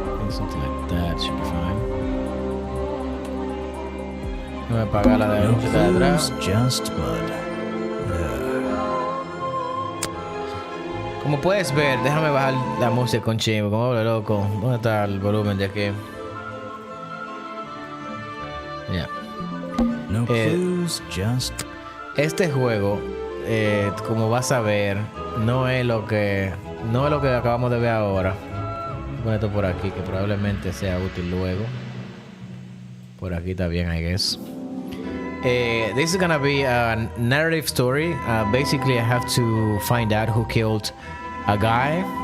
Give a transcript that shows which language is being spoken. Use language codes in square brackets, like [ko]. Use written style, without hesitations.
[en] Something like that should be fine. [es] Déjame apagar la de atrás. [en] Just mud. [es] Como puedes ver, déjame bajar la música con chingo, como hablo loco. ¿Dónde está el volumen de aquí? Ya. [en] No clues, just... [es] Este juego, como vas a ver, no es lo que acabamos de ver ahora. Voy a poner esto por aquí, que probablemente sea útil luego. Por aquí está bien, [en] I guess. This is gonna be a narrative story. Basically, I have to find out who killed a guy.